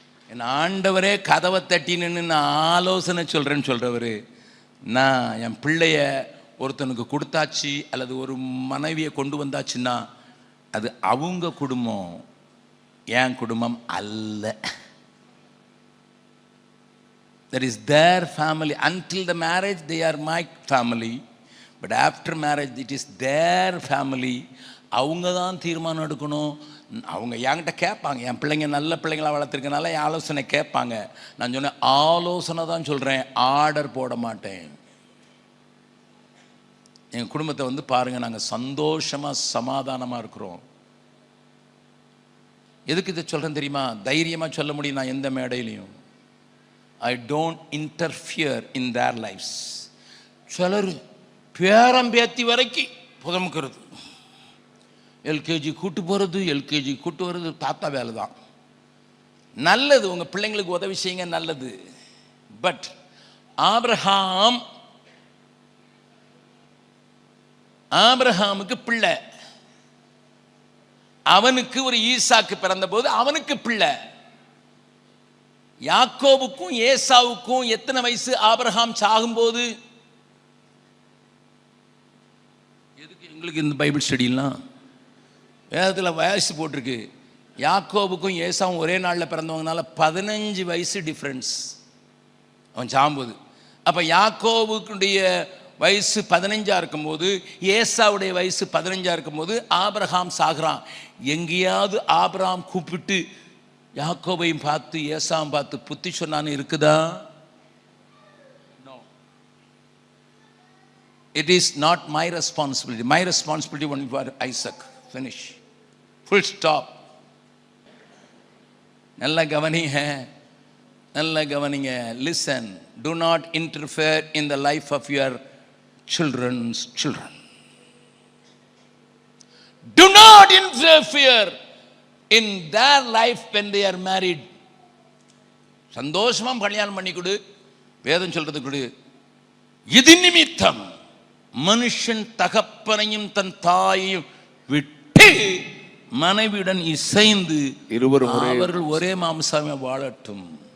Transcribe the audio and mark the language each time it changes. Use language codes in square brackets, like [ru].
[ta] என் ஆண்டவரே கதவை தட்டி நின்று நான் ஆலோசனை சொல்கிறேன்னு சொல்கிறவர், நான் என் பிள்ளைய ஒருத்தனுக்கு கொடுத்தாச்சு அல்லது ஒரு மனைவியை கொண்டு வந்தாச்சுன்னா அது அவங்க குடும்பம், என் குடும்பம் அல்ல. [en] That is their family. Until the marriage they are my family, but after marriage it is their family. [ta] அவங்க தான் தீர்மானம் எடுக்கணும். அவங்க என்கிட்ட கேட்பாங்க, என் பிள்ளைங்க நல்ல பிள்ளைங்களா வளர்த்துருக்கனால என் ஆலோசனை கேட்பாங்க. நான் சொன்னேன் ஆலோசனை தான் சொல்கிறேன், ஆர்டர் போட மாட்டேன். எங்கள் குடும்பத்தை பாருங்கள், நாங்கள் சந்தோஷமாக சமாதானமாக இருக்கிறோம். எதுக்கு இதை சொல்கிறேன் தெரியுமா? தைரியமாக சொல்ல முடியும் நான் எந்த மேடையிலையும். [en] I don't interfere in their lives. [ta] சிலர் பேரம்பேத்தி வரைக்கும் புதமுக்கிறது, எல்கேஜி கூட்டு போகிறது, எல்கேஜி கூட்டு வர்றது தாத்தா வேலை தான். நல்லது, உங்கள் பிள்ளைங்களுக்கு உதவி செய்யுங்க, நல்லது. பட் ஆபிரகாமுக்கு பிள்ளை, அவனுக்கு ஒரு ஈசாக்கு பிறந்த போது அவனுக்கு பிள்ளை. யாக்கோபுக்கும் ஏசாவுக்கும் எத்தனை வயசு? ஆபிரகாம் சாகும்போது. எதுக்கு எங்களுக்கு இந்த பைபிள் ஸ்டடிலாம்? வேதத்தில் வயசு போட்டிருக்கு. யாக்கோபுக்கும் ஏசாவும் ஒரே நாளில் பிறந்தவங்கனால 15 வயசு டிஃப்ரென்ஸ் அவன் சாகும்போது. அப்போ யாக்கோபுக்குடைய வயசு 15 இருக்கும்போது, ஏசாவுடைய வயசு 15 இருக்கும்போது ஆபிரகாம் சாகுறான். எங்கேயாவது ஆபிரகாம் கூப்பிட்டு யாக்கோபையும் பார்த்து ஏசாவும் பார்த்து புத்தி சொன்னான்னு இருக்குதா? [en] No. It is not my responsibility. My responsibility only for Isaac. Finish. Full stop. [ta] நல்ல கவனிங்க, நல்ல கவனிங்க. [en] Listen. Do not interfere in the life of your children's children. Do not interfere in their life when they are married. [ta] சந்தோஷமா கல்யாணம் பண்ணி கொடு, வேதம் சொல்றது கொடு. இது நிமித்தம் மனுஷன் தகப்பனையும் தன் தாயையும் விட்டு மனைவியுடன் இசைந்து அவர்கள் ஒரே மாம்சமே வாழட்டும்.